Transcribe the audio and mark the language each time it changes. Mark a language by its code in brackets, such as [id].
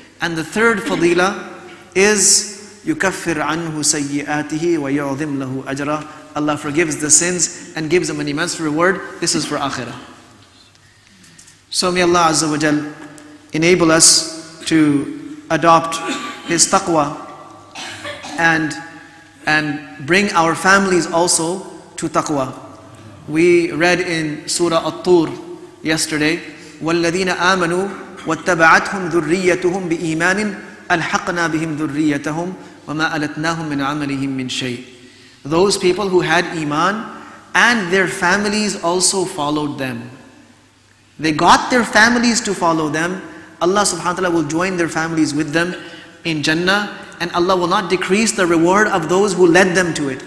[en] And the third fadila is [ar] يُكَفِّرْ عَنْهُ سَيِّئَاتِهِ وَيُعْظِمْ لَهُ أَجْرًا, [en] Allah forgives the sins and gives him an immense reward. This is for akhirah. So may Allah Azza wa Jal enable us to adopt His taqwa and bring our families also to taqwa. We read in Surah At-Tur yesterday, [ar] وَالَّذِينَ آمَنُوا وَاتَّبَعَتْهُمْ ذُرِّيَّتُهُمْ بِإِيمَانٍ أَلْحَقْنَا بِهِمْ ذُرِّيَّتَهُمْ وَمَا أَلَتْنَاهُمْ مِنْ عَمَلِهِمْ مِنْ شَيْءٍ. [en] Those people who had iman and their families also followed them. They got their families to follow them. Allah subhanahu wa ta'ala will join their families with them in Jannah, and Allah will not decrease the reward of those who led them to it.